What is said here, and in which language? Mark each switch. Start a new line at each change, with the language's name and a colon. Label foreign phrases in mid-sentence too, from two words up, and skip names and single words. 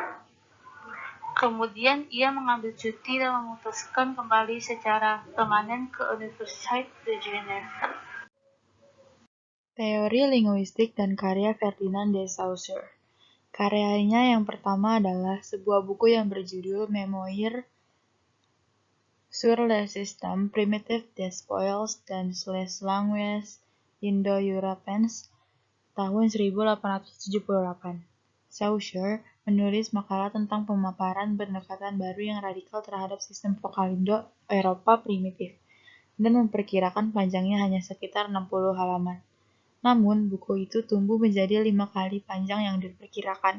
Indonesian: Kemudian ia mengambil cuti dan memutuskan kembali secara permanen ke Université de Genève. Teori linguistik dan karya Ferdinand de Saussure. Karyanya yang pertama adalah sebuah buku yang berjudul Mémoires sur le système primitif des peuples dans les langues indo-européennes tahun 1878. Saussure menulis makalah tentang pemaparan pendekatan baru yang radikal terhadap sistem vokal Indo-Eropa primitif dan memperkirakan panjangnya hanya sekitar 60 halaman. Namun, buku itu tumbuh menjadi 5 kali panjang yang diperkirakan.